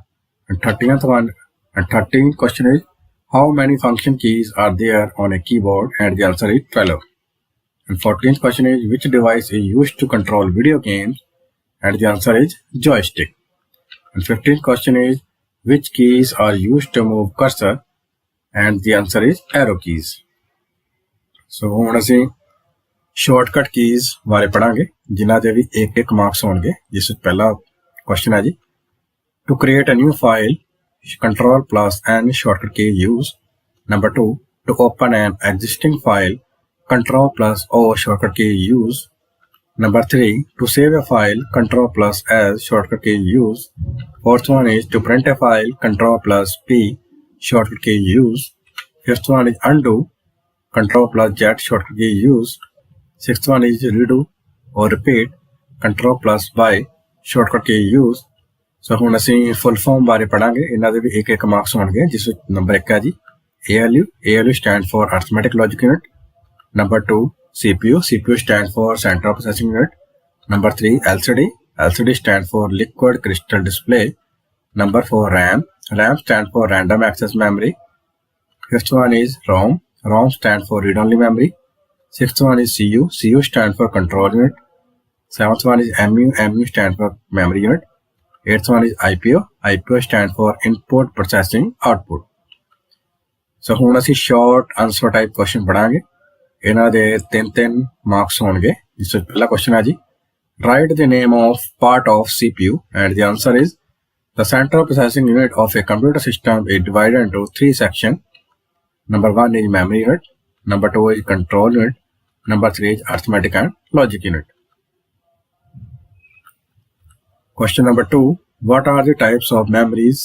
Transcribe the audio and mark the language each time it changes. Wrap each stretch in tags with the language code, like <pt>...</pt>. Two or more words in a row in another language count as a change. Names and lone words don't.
<en>And 13th question is how many function keys are there on a keyboard and the answer is 12. And 14th question is which device is used to control video games and the answer is joystick. And 15th question is which keys are used to move cursor and the answer is arrow keys.</en> <pa>So ਹੁਣ ਅਸੀਂ</pa> <en>shortcut keys</en> <pa>ਬਾਰੇ ਪੜਾਂਗੇ ਜਿਨ੍ਹਾਂ ਦੇ ਵੀ ਇੱਕ ਮਾਰਕਸ ਹੋਣਗੇ ਜਿਸ ਵਿੱਚ ਪਹਿਲਾ ਕੁਐਸਚਨ ਹੈ ਜੀ</pa> <en>to create a new file control plus n shortcut key use. Number 2 to open an existing file control plus o shortcut key use. Number 3 to save a file control plus s shortcut key use. Fourth one is to print a file control plus p shortcut key use. Fifth one is undo control plus z shortcut key use. Sixth one is redo or repeat control plus y shortcut key use.</en> <pa>So ਹੁਣ ਅਸੀਂ</pa> <en>full form</en> <pa>ਬਾਰੇ ਪੜਾਂਗੇ ਇਹਨਾਂ ਦੇ ਵੀ ਇੱਕ ਮਾਰਕਸ ਹੋਣਗੇ ਜਿਸ ਵਿੱਚ ਨੰਬਰ 1 ਹੈ ਜੀ</pa> <en>ALU stands for arithmetic logic unit. Number 2 CPU stands for central processing unit. Number 3, LCD. LCD stands for liquid crystal display. Number 4, RAM. RAM stands for random access memory. Fifth one is ROM. ROM stands for read-only memory. Sixth one is CU. CU stands for control unit. Seventh one is MU. MU stands for memory unit. Eighth one is IPO. IPO stands for input processing output.</en> <pa>So ਹੁਣ ਅਸੀਂ</pa> <en>short answer type question</en> <pa>ਪੜਾਂਗੇ। ਇਹਨਾਂ ਦੇ 3 marks ਹੋਣਗੇ। ਜਿਸ ਵਿੱਚ ਪਹਿਲਾ question ਹੈ ਜੀ,</pa> <en>write the name of part of CPU, and the answer is the central processing unit of a computer system is divided into 3 sections. Number 1 is memory unit, number 2 is control unit, number 3 is arithmetic and logic unit. Question number 2, what are the types of memories?</en>